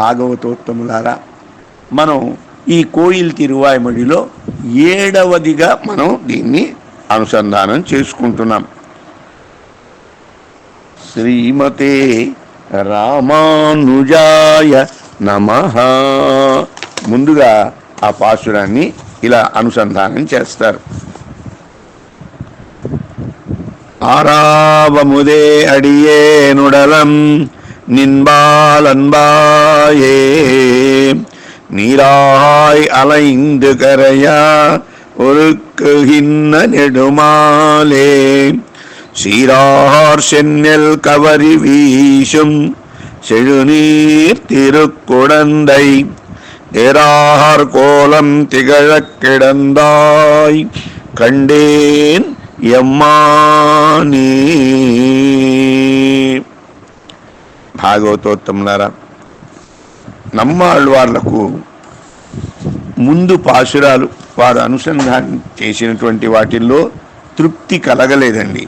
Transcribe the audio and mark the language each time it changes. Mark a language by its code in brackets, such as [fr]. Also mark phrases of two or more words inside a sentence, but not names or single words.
[te] భాగవతోత్తములారా, మనం ఈ కోయిల్ తిరువాయిమడిలో 7వదిగా మనం దీన్ని అనుసంధానం చేసుకుంటున్నాం. [sa] శ్రీమతే రామానుజాయ నమః. [te] ముందుగా ఆ పాశురాన్ని ఇలా అనుసంధానం చేస్తారు. [ta] ஆறாவமுதே அடியேனுடலம் நின்பாலன்பாயே நீராய் அலைந்து கரையா ஒருக்குகின்ன நெடுமாலே சீரார் சென்னல் கவரி வீசும் செழுநீர் திருக்குடந்தை ஏறார் கோலம் திகழக் கிடந்தாய் கண்டேன் యమ్మాని. [te] భాగవతోత్తములారా, నమ్మాళ్ళవార్లకు ముందు పాశురాలు వారు అనుసంధానం చేసినటువంటి వాటిల్లో తృప్తి కలగలేదండి.